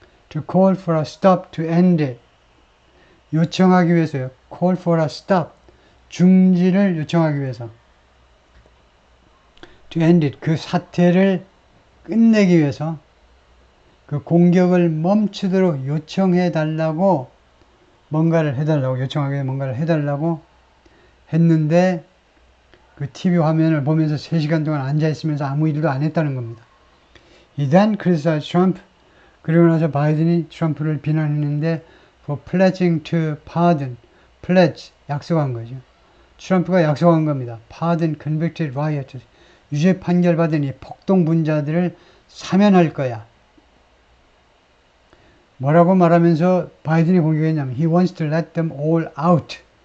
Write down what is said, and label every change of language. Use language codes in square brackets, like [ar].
[en] To call for a stop, to end it. [ko] 요청하기 위해서요. [en] Call for a stop. [ko] 중지를 요청하기 위해서. [en] To end it. [ko] 그 사태를 끝내기 위해서 그 공격을 멈추도록 요청해달라고 요청하기 위해 뭔가를 해달라고 했는데 그 TV 화면을 보면서 3시간 동안 앉아있으면서 아무 일도 안 했다는 겁니다. [en] He then criticized Trump. [ko] 그리고 나서 바이든이 트럼프를 비난했는데 [en] for pledging to pardon. [ko] pledge, 약속한 거죠. 트럼프가 약속한 겁니다. [en] pardon convicted rioters. [ko] 유죄 판결받은 이 폭동분자들을 사면할 거야. 뭐라고 말하면서 바이든이 공격했냐면 [en] he wants to let them all out.